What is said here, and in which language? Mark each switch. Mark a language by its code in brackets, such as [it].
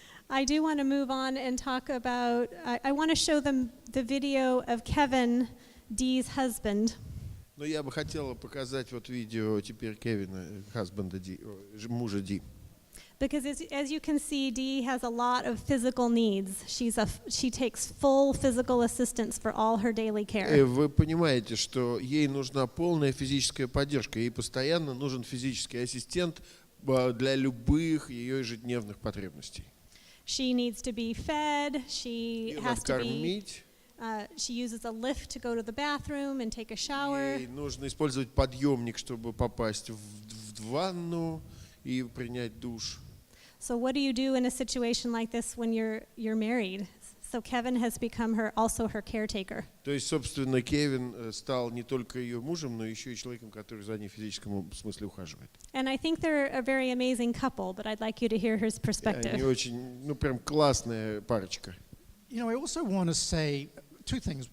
[en] I do want to move on and talk about, I want to show them the video of Kevin, Dee's husband. [ru] Ну я бы хотела показать вот видео теперь Кевина, мужа Ди. [en] Because as you can see, Dee has a lot of physical needs. She takes full physical assistance for all her daily care. [ru] Вы понимаете, что ей нужна полная физическая поддержка. Ей постоянно нужен физический ассистент для любых ее ежедневных потребностей. [en] She needs to be fed. She has to be. She uses a lift to go to the bathroom and take a shower. [ru] Ей нужно использовать подъемник, чтобы попасть в ванну и принять душ. [en] So what do you do in a situation like this when you're married? So Kevin has become also her caretaker. [ru] То есть, собственно, Кевин стал не только ее мужем, но еще и человеком, который за ней в физическом смысле ухаживает. [en] And I think they're a very amazing couple, but I'd like you to hear his perspective. [ru] Они очень, ну прям классная парочка. [en] You know, I also want to say two things.